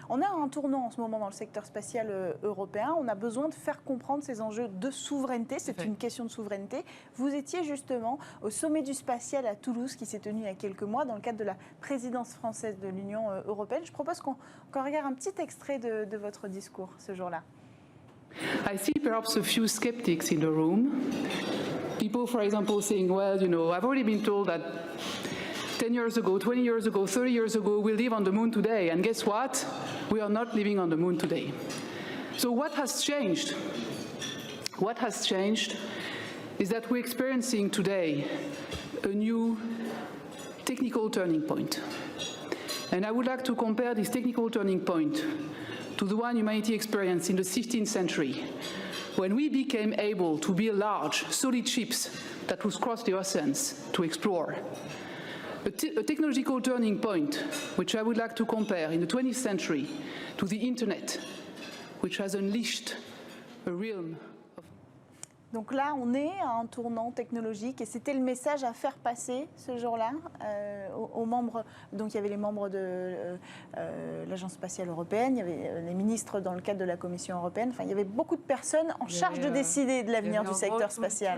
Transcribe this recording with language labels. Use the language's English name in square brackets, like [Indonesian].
[French] On a un tournant en ce moment dans le secteur spatial européen. On a besoin de faire comprendre ces enjeux de souveraineté. C'est une question de souveraineté. Vous étiez justement au sommet du spatial à Toulouse qui s'est tenu il y a quelques mois dans le cadre de la présidence française de l'Union européenne. Je propose qu'on regarde un petit extrait de votre discours ce jour-là. [English] I see perhaps a few skeptics in the room. People, for example, saying, well, you know, I've already been told that 10 years ago, 20 years ago, 30 years ago, we live on the moon today. And guess what? We are not living on the moon today. So what has changed? What has changed is that we're experiencing today a new technical turning point. And I would like to compare this technical turning point to the one humanity experienced in the 16th century, when we became able to build large, solid ships that would cross the oceans to explore. A technological turning point, which I would like to compare in the 20th century to the Internet, which has unleashed a realm. [French] Donc là, on est à un tournant technologique et c'était le message à faire passer ce jour-là aux membres. Donc il y avait les membres de l'Agence spatiale européenne, il y avait les ministres dans le cadre de la Commission européenne. Enfin, il y avait beaucoup de personnes en charge de décider de l'avenir du secteur spatial.